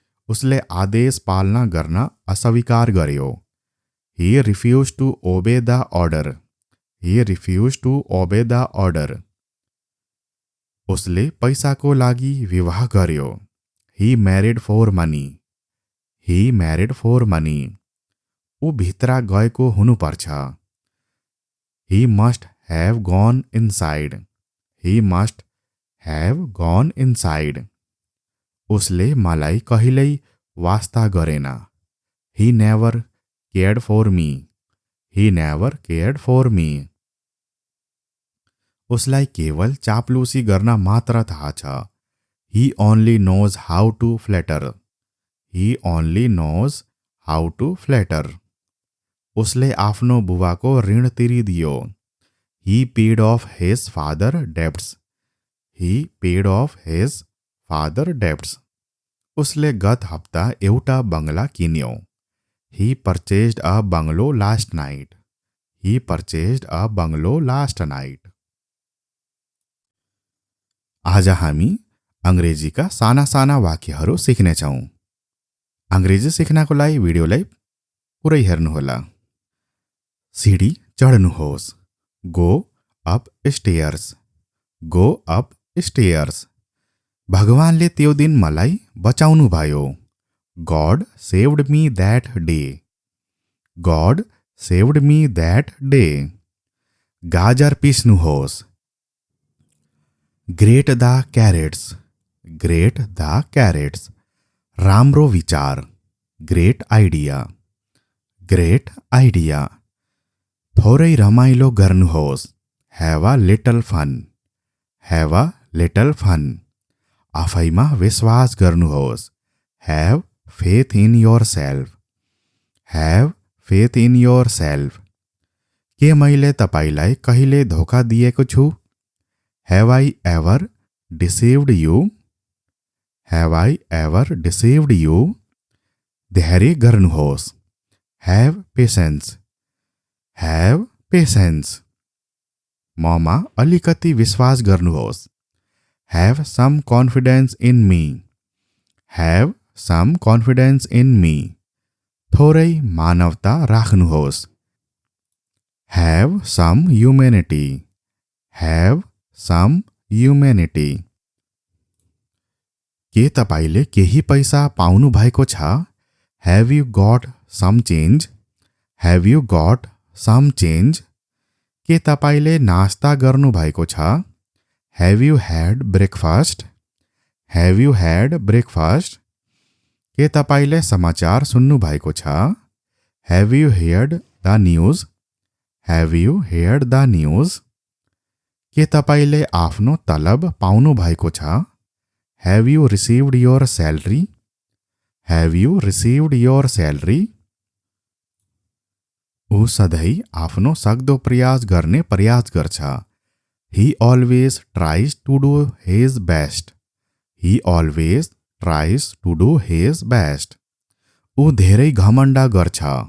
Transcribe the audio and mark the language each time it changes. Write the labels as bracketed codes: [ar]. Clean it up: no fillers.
[ne] उसले आदेश पालना गर्न अस्वीकार गर्यो. [en] He refused to obey the order. He refused to obey the order. [ne] उसले पैसाको लागि विवाह गर्यो. [en] He married for money. He married for money. [ne] ऊ भित्र गएको हुनुपर्छ. [en] He must have gone inside. He must have gone inside. [ne] उसले मलाई कहिल्यै वास्ता गरेन. [en] He never cared for me. He never cared for me. [ne] उसलाई केवल चाप्लुसी गर्न मात्र थाहा छ. [en] He only knows how to flatter. He only knows how to flatter. [ne] उसले आफ्नो बुबाको ऋण तिरिदियो. [en] He paid off his father debts. He paid off his father debts. [ne] उसले गत हप्ता एउटा बंगला किन्यो. [en] He purchased a bungalow last night. He purchased a bungalow last night. [ne] आज हामी अंग्रेजीका साना साना वाक्यहरू सिक्नेछौँ. अंग्रेजी सिक्नको लागि भिडियोलाई पुरै हेर्नुहोला. CD चढ्नुहोस्. [en] Go up stairs. Go up stairs. [ne] भगवानले त्यो दिन मलाई बचाउनु भयो. [en] God saved me that day. God saved me that day. [ne] गाजर पिस्नुहोस्. [en] Grate the carrots. Grate the carrots. [ne] राम्रो विचार. [en] Great idea. Great idea. [ne] थोरै रमाइलो गर्नुहोस्. [en] Have a little fun. Have a little fun. [ne] आफैमा विश्वास गर्नुहोस्. [en] Have faith in yourself. Have faith in yourself. [ne] के मैले तपाईलाई कहिले धोका दिएको छु? [en] Have I ever deceived you? Have I ever deceived you? [ne] धैर्य गर्नुहोस्. [en] Have patience. Have patience. [ne] ममा अलिकति विश्वास गर्नुहोस्. [en] Have some confidence in me. Have some confidence in me. [ne] थोरै मानवता राख्नुहोस्. [en] Have some humanity. Have some humanity. [ne] के तपाईले केही पैसा पाउनु भएको छ? [en] Have you got some change? Have you got some change? [ne] के तपाईले नास्ता गर्नु भएको छ? [en] Have you had breakfast? Have you had breakfast? [ne] के तपाईले समाचार सुन्नु भएको छ? [en] Have you heard the news? Have you heard the news? [ne] के तपाईले आफ्नो तलब पाउनु भएको छ? [en] Have you received your salary? Have you received your salary? [ne] ऊ सधैँ आफ्नो सक्दो प्रयास गर्ने प्रयास गर्छ. [en] He always tries to do his best. He always tries to do his best. [ne] ऊ धेरै घमण्ड गर्छ.